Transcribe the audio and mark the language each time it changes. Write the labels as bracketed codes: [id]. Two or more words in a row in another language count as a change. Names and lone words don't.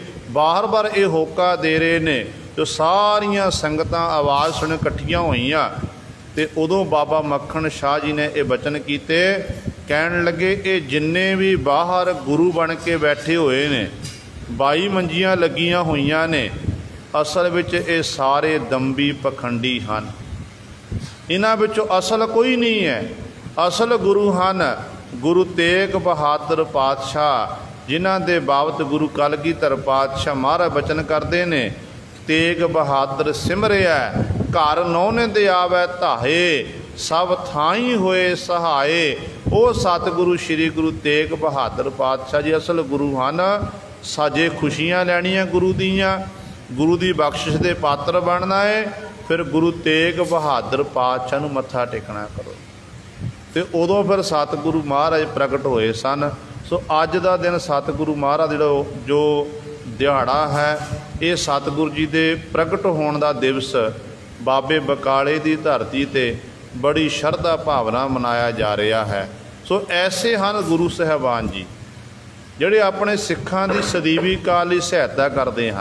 [pa] ਬਾਰ ਇਹ ਹੋਕਾ ਦੇ ਰਹੇ ਨੇ ਜੋ ਸਾਰੀਆਂ ਸੰਗਤਾਂ ਆਵਾਜ਼ ਸੁਣ ਇਕੱਠੀਆਂ ਹੋਈਆਂ। ਤੇ ਉਦੋਂ ਬਾਬਾ ਮੱਖਣ ਸ਼ਾਹ ਜੀ ਨੇ ਇਹ ਬਚਨ ਕੀਤੇ, ਕਹਿਣ ਲੱਗੇ ਇਹ ਜਿੰਨੇ ਵੀ ਬਾਹਰ ਗੁਰੂ ਬਣ ਕੇ ਬੈਠੇ ਹੋਏ ਨੇ, 22 ਮੰਜੀਆਂ ਲੱਗੀਆਂ ਹੋਈਆਂ ਨੇ, ਅਸਲ ਵਿਚ ਯੇ ਸਾਰੇ ਦੰਭੀ ਪਖੰਡੀ ਹਨ। ਇਨ੍ਹਾਂ ਵਿਚੋਂ ਅਸਲ ਕੋਈ ਨਹੀਂ ਹੈ। ਅਸਲ ਗੁਰੂ ਹਨ ਗੁਰੂ ਤੇਗ ਬਹਾਦਰ ਪਾਤਸ਼ਾਹ, ਜਿਨ੍ਹਾਂ ਦੇ ਬਾਬਤ ਗੁਰੂ ਕਲਗੀਧਰ ਪਾਤਸ਼ਾਹ ਮਹਾਰਾਜ ਬਚਨ ਕਰਤੇ ਨੇ, ਤੇਗ ਬਹਾਦਰ ਸਿਮਰਿਆ ਘਰ ਨੌਨੇ ਦੇ ਆਵੇ ਧਾਏ, ਸਭ ਥਾਈਂ ਹੋਏ ਸਹਾਏ। ਵੋ ਸਤਿਗੁਰੂ ਸ੍ਰੀ ਗੁਰੂ ਤੇਗ ਬਹਾਦਰ ਪਾਤਸ਼ਾਹ ਜੀ ਅਸਲ ਗੁਰੂ ਹਨ। ਸਾਜੇ ਖੁਸ਼ੀਆਂ ਲੈਣੀਆਂ ਗੁਰੂ ਦੀਆਂ, ਗੁਰੂ ਕੀ ਬਖ਼ਸ਼ਿਸ਼ ਕੇ ਪਾਤਰ ਬਣਨਾ ਹੈ, ਫਿਰ ਗੁਰੂ ਤੇਗ ਬਹਾਦਰ ਪਾਤਸ਼ਾਹ ਨੂੰ ਮੱਥਾ ਟੇਕਣਾ ਕਰੋ। ਤੋ ਉਦੋਂ ਫਿਰ ਸਤਿਗੁਰੂ ਮਹਾਰਾਜ ਪ੍ਰਗਟ ਹੋਏ ਸਨ। [hi] सो अज का दिन सतगुरु महाराज जो दिहाड़ा है, ये सतगुरु जी के प्रगट होने का दिवस बाबे बकाले की धरती ते बड़ी शरधा भावना मनाया जा रहा है। सो ऐसे हैं गुरु साहबान जी जिहड़े अपने सिखां की सदीवी काल की सहायता करते हैं।